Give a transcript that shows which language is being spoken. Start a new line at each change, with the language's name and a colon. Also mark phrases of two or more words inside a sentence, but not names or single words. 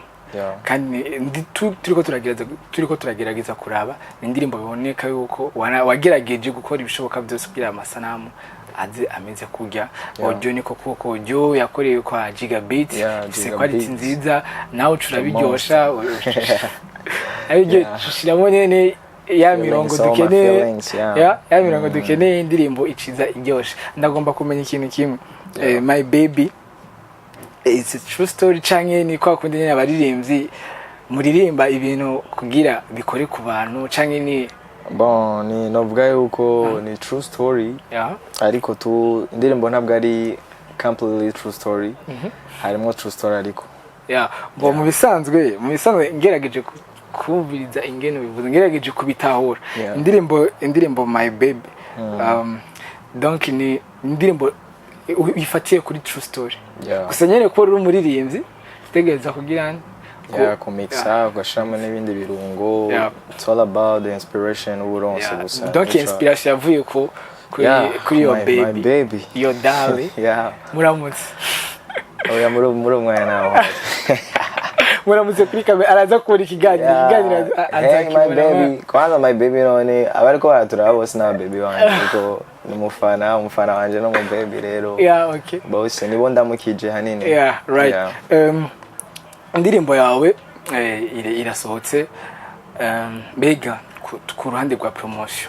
Rundi: Kandi turiko turagerageza kuraba indirimbo biboneka yuko wagerageje gukora ibishoboka byose kugira amasanamu aze ameze kujya audio niko kuko audio yakorewe kwa gigabit se quality nziza nawe turabiryosha ayo shiramo nene ya mirongo dukeneye ya mirongo dukeneye indirimbo iciza iryosha. Ndagomba kumenya ikintu kimwe.
English: My Baby it's a true story
Rundi: canke ni kwa kundi nyine abaririmbyi muririmba ibintu kugira bikore ku bantu canke ni bon ni novuga yuko ni
English: true story.
Rundi: Ariko tu indirimbo ntabwo ari
English: completely true story.
Rundi: Harimo
English: true story
Rundi: ariko bo mu bisanzwe ngerageje kumviriza ingene bivuze ngerageje kubitahura. Indirimbo My Baby donc ni indirimbo ifatiye kuri
English: true story.
Rundi: Gusa nyene ko uri umuririmbyi tegereza kugira kumixa ugashiramo n'ibindi birungo.
English: It's all about the inspiration
Rundi: uronse gusa. Donc inspiration yavuye ko kuri
English: your baby. Your darling.
Rundi: Muramutse. Oya muri umwana nawe. Muramutse kuri kamera araza kubona ikiganiro My Baby. Kwanza My Baby none abariko baratura bose na baby wanje kuko umufana wanje no mu baby rero. Okay. Bose nibo ndamukije hanini. Right. Indirimbo yawe irasohotse mbega ku ruhande rwa promotion.